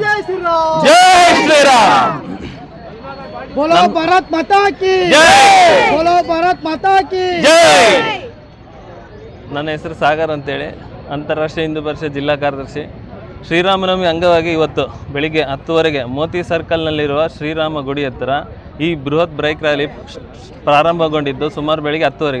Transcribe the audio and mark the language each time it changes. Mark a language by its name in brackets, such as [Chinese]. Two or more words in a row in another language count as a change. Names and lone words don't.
[Hindi] जय श्री राम, जय श्री राम. बोलो भारत माता की जय, बोलो भारत माता की [Kannada] ಜೈ. ನನ್ನ ಹೆಸರು ಸಾಗರ್ ಅಂತೇಳಿ, ಅಂತಾರಾಷ್ಟ್ರೀಯ ಹಿಂದೂ ಪರಿಷತ್ ಜಿಲ್ಲಾ ಕಾರ್ಯದರ್ಶಿ. ಶ್ರೀರಾಮನವಮಿ ಅಂಗವಾಗಿ ಇವತ್ತು ಬೆಳಿಗ್ಗೆ 10:00 ಮೋತಿ ಸರ್ಕಲ್ನಲ್ಲಿರುವ ಶ್ರೀರಾಮ ಗುಡಿ ಹತ್ತಿರ ಈ ಬೃಹತ್ [English] bike rally [Kannada] ಪ್ರಾರಂಭಗೊಂಡಿದ್ದು ಸುಮಾರು ಬೆಳಿಗ್ಗೆ 10:00.